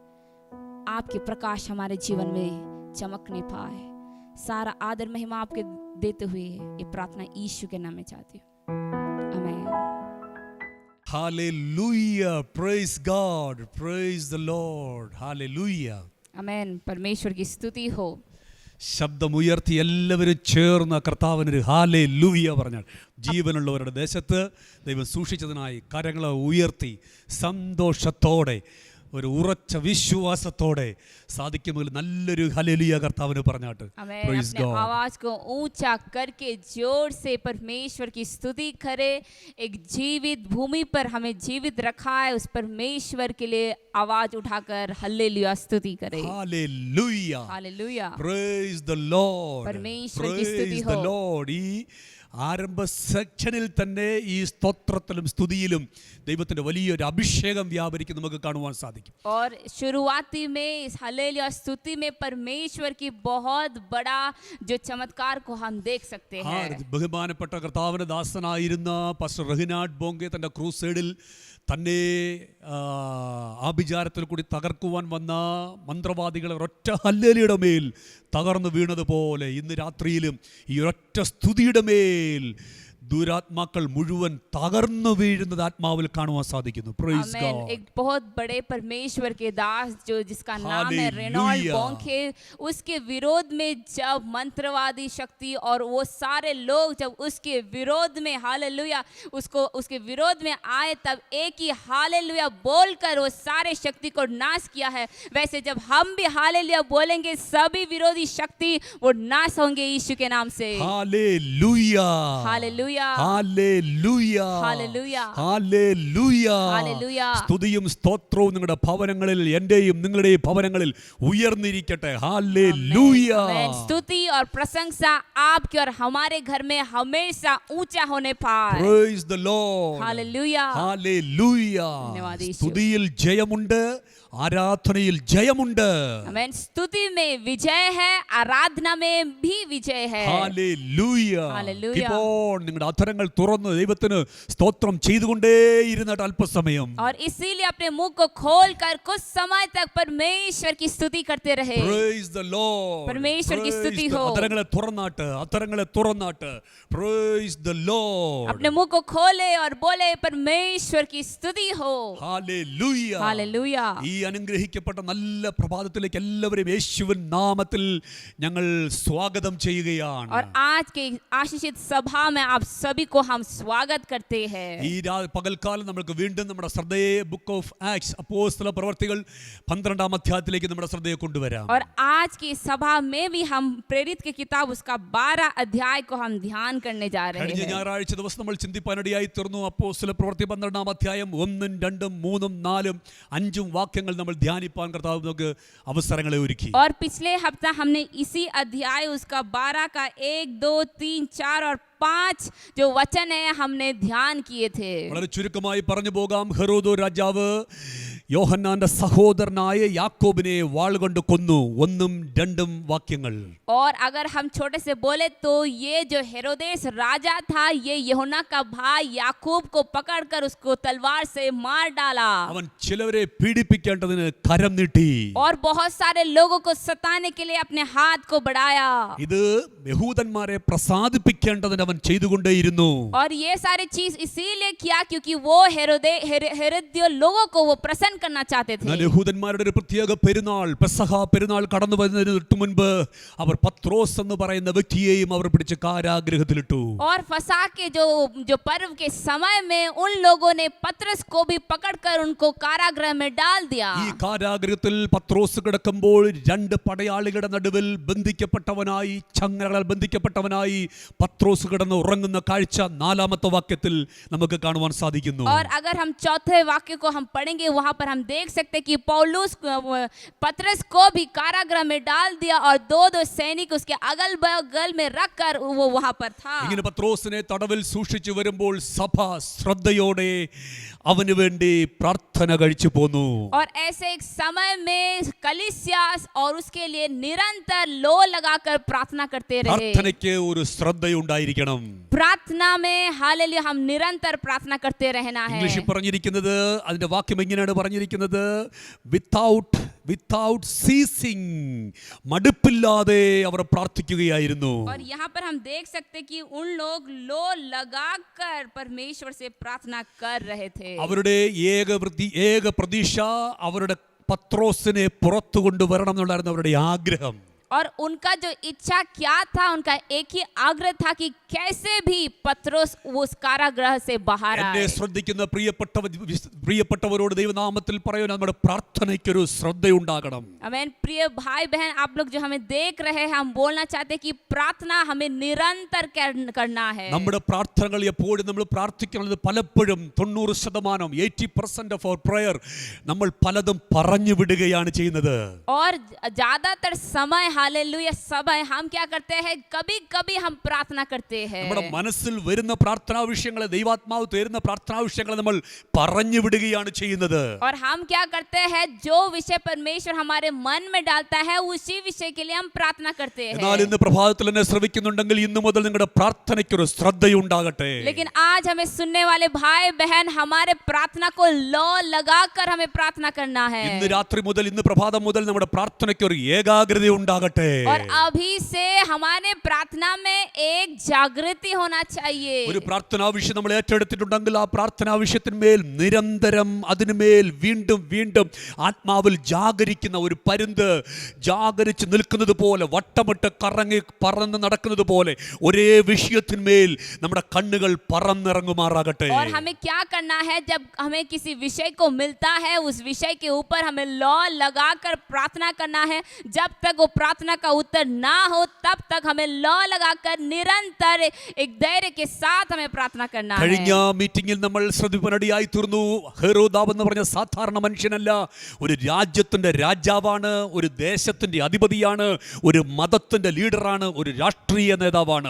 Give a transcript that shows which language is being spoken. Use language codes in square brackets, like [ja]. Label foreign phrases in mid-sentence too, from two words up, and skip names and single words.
[hi] आपके प्रकाश हमारे जीवन में चमकने पाए। सारा आदर महिमा आपके देते हुए ये प्रार्थना यीशु के नाम में चाहती हूँ, आमीन। [en] Hallelujah. Praise God. Praise the Lord. Hallelujah. [hi] आमीन। परमेश्वर की स्तुति हो। [ml] ശബ്ദമുയർത്തി എല്ലാവരും ചേർന്ന് കർത്താവിനൊരു ഹാലേലൂയ പറഞ്ഞാൽ ജീവനുള്ളവരുടെ ദേശത്ത് ദൈവം സൂക്ഷിച്ചതിനായി കരങ്ങളെ ഉയർത്തി സന്തോഷത്തോടെ ഒരു ഉറച്ച വിശ്വാസത്തോടെ സാധിക്കുമെങ്കിൽ നല്ലൊരു ഹല്ലേലൂയ കർത്താവിന് പറഞ്ഞാട്ട് [hi] हमें [en] Praise [hi] अपने [en] God. [hi] आवाज को ऊंचा करके जोर से परमेश्वर की स्तुति करे। एक जीवित भूमि पर हमें जीवित रखा है, उस परमेश्वर के लिए आवाज उठाकर हल्लेलुया स्तुति करे। [en] Hallelujah. [hi] हालेलुया। [en] Praise the Lord. [hi] परमेश्वर की स्तुति [en] Praise the [hi] हो। [en] Lord. [ml] ഈ ആരംഭ സെക്ഷനിൽ തന്നെ ഈ സ്തോത്രത്തിലും സ്തുതിയിലും ദൈവത്തിന്റെ വലിയൊരു അഭിഷേകം വ്യാപരിക്കും നമുക്ക് കാണുവാൻ സാധിക്കും. [hi] और शुरुआती में इस हल्लेलुया स्तुति में परमेश्वर की बहुत बड़ा जो चमत्कार को हम देख सकते हैं। [ml] ബഹുമാനപ്പെട്ട കർത്താവിന്റെ ദാസനായിരുന്ന പാസ്റ്റർ റഹിനാഡ് ബോംഗെ തന്റെ ക്രൂസൈഡിൽ തന്നെ ആഭിചാരത്തിൽ കൂടി തകർക്കുവാൻ വന്ന മന്ത്രവാദികളെ ഒരൊറ്റ ഹല്ലേലൂയയുടെ മേൽ തകർന്നു വീണതുപോലെ ഇന്ന് രാത്രിയിലും ഈ ഒരൊറ്റ സ്തുതിയുടെ മേൽ ദുരാത്മാക്കൾ മുഴുവൻ തകർന്നു വീഴുന്നത് ആത്മാവിൽ കാണുവാൻ സാധിക്കുന്നു. [en] Praise [hi] आमीन। [en] God. [hi] एक बहुत बड़े परमेश्वर के दास जो जिसका नाम है रेनॉल्ड [en] Hallelujah. [hi] बोंखे, उसके विरोध में जब मंत्रवादी शक्ति और वो सारे लोग जब उसके विरोध में हालेलुया उसके विरोध में आए, तब एक ही हालेलुया बोलकर वो सारे शक्ति को नाश किया है। वैसे जब हम भी हालेलुया बोलेंगे सभी विरोधी शक्ति वो नाश होंगे यीशु के नाम से। [en] Hallelujah. [hi] हालेलुया। [en] Hallelujah. Hallelujah. Hallelujah. Hallelujah. [ml] സ്തുതിയും സ്തോത്രവും നിങ്ങളുടെ ഭവനങ്ങളിൽ എന്റെയും നിങ്ങളുടെയും ഭവനങ്ങളിൽ ഉയർന്നിരിക്കട്ടെ. [en] Hallelujah. Amen. [hi] स्तुति और प्रशंसा आपके और हमारे घर में हमेशा ऊंचा होने पाए। [en] Praise the Lord. Hallelujah. Hallelujah. [hi] धन्यवाद यीशु। [ml] സ്തുതിയിൽ ജയമുണ്ട്, ആരാധനയിൽ ജയമുണ്ട്. [en] Amen. [hi] स्तुति में विजय है, आराधना में भी विजय है। [en] Hallelujah. Hallelujah. Keep on. [ml] നിങ്ങളുടെ അധരങ്ങൾ തുറന്ന് ദൈവത്തിന് സ്തോത്രം ചെയ്തുകൊണ്ടേയിരുന്നിട്ട് അല്പസമയം. [hi] और इसीलिए अपने मुंह को खोलकर कुछ समय तक परमेश्वर की स्तुति करते रहे। [en] Praise the Lord. [hi] परमेश्वर की [en] Praise [hi] स्तुति [en] the- [hi] हो। [ml] അധരങ്ങളെ തുറന്നാട്ട്. [en] Praise the Lord. [hi] अपने मुंह को खोले और बोले परमेश्वर की स्तुति हो। [en] Hallelujah. [hi] हालेलुया। [ml] ഈ അനുഗ്രഹിക്കപ്പെട്ട നല്ല പ്രഭാതത്തിലേക്ക് എല്ലാവരും യേശുവിൻ നാമത്തിൽ ഞങ്ങൾ സ്വാഗതം ചെയ്യുകയാണ്. [hi] और आज के आशीषित सभा में आप सभी को हम स्वागत करते हैं। [ml] ഈ പകൽക്കാലം നമുക്ക് വീണ്ടും നമ്മുടെ ശ്രദ്ധയെ ബുക്ക് ഓഫ് ആക്ട്സ് അപ്പോസ്തല പ്രവർത്തികൾ 12-ാം അധ്യായത്തിലേക്ക് നമ്മുടെ ശ്രദ്ധയെ കൊണ്ടുവരാം. [hi] और आज की सभा में भी हम प्रेरित की किताब उसका 12 अध्याय को हम ध्यान करने जा रहे [ml] കഴിഞ്ഞ [hi] हैं। [ml] ഞായറാഴ്ച ദിവസം നമ്മൾ ചിന്തിപ്പാനിടയായി തീർന്നു. അപ്പോസ്തല പ്രവൃത്തി 12-ാം അധ്യായം 1, 2, 3, 4, 5 വാക്യങ്ങൾ നമ്മൾ ധ്യാനിപ്പാൻ കർത്താവ് നമുക്ക് അവസരങ്ങളെ ഒരുക്കി. [hi] और पिछले हफ्ता हमने इसी अध्याय उसका 12 का 1, 2, 3, 4 और 5 जो वचन है हमने ध्यान किए थे। [ml] വളരെ ചുരുക്കമായി പറഞ്ഞു പോകാം. ഹെറോദോ രാജാവ് യോഹന്നാന്റെ സഹോദരനായ യാക്കോബിനെ വാളുകൊണ്ട് കൊന്നു. 1, 2 വാക്യങ്ങൾ. [hi] और अगर हम छोटे से बोले तो ये जो हेरोदेस राजा था, ये यूहन्ना का भाई याकूब को पकड़कर उसको तलवार से मार डाला [ml] അവൻ ചിലവരെ പീഡിപ്പിക്കേണ്ടതിന് കരം നീട്ടി. [hi] और बहुत सारे लोगों को सताने के लिए अपने हाथ को बढ़ाया। [ml] ഇത് യഹൂദന്മാരെ പ്രസാദിപ്പിക്കേണ്ടതിന് അവൻ ചെയ്തുകൊണ്ടേയിരുന്നു. [hi] और ये सारी चीज इसीलिए किया क्योंकि वो हेरोदियो लोगों को वो प्रसन्न करना चाहते थे। [ml] എന്നാൽ യഹൂദന്മാരുടെ ഒരു പ്രത്യേക പെരുന്നാൾ പെസഹ പെരുന്നാൾ കടന്നു വരുന്നതിന് തൊട്ട് മുൻപ് അവർ പത്രോസ് എന്ന് പറയുന്ന വ്യക്തിയെയും അവർ പിടിച്ച് കാരാഗൃഹത്തിലിട്ടു. [hi] और फसा के जो पर्व के समय में उन लोगों ने पतरस को भी पकड़कर उनको कारागृह में डाल दिया। [ml] ഈ കാരാഗൃഹത്തിൽ പത്രോസ് കിടക്കുമ്പോൾ 2 പടയാളികളുടെ നടുവിൽ ബന്ധിക്കപ്പെട്ടവനായി, ചങ്ങലകളാൽ ബന്ധിക്കപ്പെട്ടവനായി പത്രോസ് കിടന്ന് ഉറങ്ങുന്ന കാഴ്ച 4-ാമത്തെ വാക്യത്തിൽ നമുക്ക് കാണുവാൻ സാധിക്കുന്നു. [hi] और अगर हम चौथे वाक्य को हम पढ़ेंगे, वहां पर पर हम देख सकते हैं कि पौलुस पतरस को भी कारागृह में डाल दिया और दो सैनिक उसके अगल बगल में रखकर वो वहां पर था। [ml] ഇങ്ങനെ പത്രോസിനെ തടവിൽ സൂക്ഷിച്ചു വരുമ്പോൾ സഭ ശ്രദ്ധയോടെ അവന് വേണ്ടി പ്രാർത്ഥന കഴിച്ചു പോന്നു. [hi] और ऐसे एक समय में कलीसिया और उसके लिए निरंतर लो लगाकर प्रार्थना करते रहे। [ml] പ്രാർത്ഥനയ്ക്ക് ഒരു ശ്രദ്ധയുണ്ടായിരിക്കണം. [hi] प्रार्थना में हालेलुया हम निरंतर प्रार्थना करते रहना है। [ml] ഇംഗ്ലീഷിൽ പറഞ്ഞിരിക്കുന്നത് അതിന്റെ വാക്യം എങ്ങനെയാണ് പറഞ്ഞിരിക്കുന്നത്? [en] without ceasing, [ml] മടുപ്പില്ലാതെ അവർ പ്രാർത്ഥിക്കുകയായിരുന്നു. [hi] और यहाँ पर हम देख सकते हैं कि उन लोग लो लगाकर परमेश्वर से प्रार्थना कर रहे थे। [ml] അവരുടെ ഏക പ്രതീക്ഷ അവരുടെ പത്രോസിനെ പുറത്തു കൊണ്ടുവരണം എന്നുള്ളായിരുന്നു അവരുടെ ആഗ്രഹം. [hi] और उनका जो इच्छा क्या था, उनका एक ही आग्रह था कि कैसे भी पत्रोस उस कारागृह से बाहर [ml] എന്നെ [hi] आए। [ml] ശ്രദ്ധിക്കുന്ന പ്രിയപ്പെട്ടവരോട് ദൈവനാമത്തിൽ പറയുന്നു, നമ്മുടെ പ്രാർത്ഥനയ്ക്കൊരു ശ്രദ്ധയുണ്ടാകണം. [hi] आमीन। प्रिय भाई बहन, आप लोग जो हमें देख रहे हैं, हम बोलना चाहते हैं कि प्रार्थना हमें निरंतर करना है। [ml] നമ്മുടെ പ്രാർത്ഥനകൾ എപ്പോഴും നമ്മൾ പ്രാർത്ഥിക്കുന്നത് പലപ്പോഴും 90% 80% [en] of our prayer [ml] നമ്മൾ പലതും പറഞ്ഞു വിടുകയാണ് ചെയ്യുന്നത്. [hi] और ज्यादातर समय हालेलुया समय हम क्या करते हैं, कभी कभी हम प्रार्थना करते हैं। [ml] നമ്മുടെ മനസ്സിൽ വരുന്ന പ്രാർത്ഥനാ വിഷയങ്ങളെ, ദൈവാത്മാവ് തരുന്ന പ്രാർത്ഥനാ വിഷയങ്ങളെ നമ്മൾ പറഞ്ഞു വിടുകയാണ് ചെയ്യുന്നത്. [hi] और हम क्या करते हैं, जो विषय परमेश्वर हमारे मन में डालता है उसी विषय के लिए हम प्रार्थना करते हैं। [ml] എന്നാൽ ഇന്ന് പ്രഭാതത്തിൽ എന്നെ ശ്രവിക്കുന്നുണ്ടെങ്കിൽ ഇന്നു മുതൽ നിങ്ങളുടെ പ്രാർത്ഥനയ്ക്കൊരു ശ്രദ്ധയുണ്ടാകട്ടെ. [hi] लेकिन आज हमें सुनने वाले भाई बहन, हमारे प्रार्थना को लो लगाकर हमें प्रार्थना करना है। [ml] ഇന്ന് രാത്രി മുതൽ, ഇന്ന് പ്രഭാതം മുതൽ നമ്മുടെ പ്രാർത്ഥനയ്ക്കൊരു ഏകാഗ്രത ഉണ്ടാകട്ടെ. [hi] और अभी से हमारे प्रार्थना में एक जागृति होना चाहिए। [ml] ഒരു പ്രാർത്ഥനാ വിഷയം നമ്മൾ ഏറ്റെടുത്തിട്ടുണ്ടെങ്കിൽ ആ പ്രാർത്ഥനാ വിഷയത്തിന്മേൽ നിരന്തരം അതിനുമേൽ വീണ്ടും വീണ്ടും ആത്മാവിൽ ജാഗരിക്കുന്ന ഒരു പരുന്ത് ജാഗരിച്ച് നിൽക്കുന്നത് പോലെ, വട്ടമിട്ട് കറങ്ങി പറന്ന് നടക്കുന്നത് പോലെ ഒരേ വിഷയത്തിന്മേൽ നമ്മുടെ കണ്ണുകൾ പറന്നിറങ്ങുമാറാകട്ടെ. [hi] और हमें क्या करना है, जब हमें किसी विषय को मिलता है उस विषय के ऊपर हमें लौ लगाकर प्रार्थना करना है। जब तक वो प्रार्थना का उत्तर ना हो तब तक हमें लौ लगाकर निरंतर एक धैर्य के साथ हमें प्रार्थना करना है। [ml] കഴിഞ്ഞ മീറ്റിംഗിൽ നമ്മൾ ശ്രദ്ധിപ്പനടിയായി തീർന്നു. ഹെരോദാവ് എന്ന് പറഞ്ഞ സാധാരണ മനുഷ്യനല്ല, ഒരു രാജ്യത്തിന്റെ രാജാവാണ്, ഒരു ദേശത്തിന്റെ അധിപതിയാണ്, ഒരു മതത്തിന്റെ ലീഡറാണ്, ഒരു രാഷ്ട്രീയ നേതാവാണ്.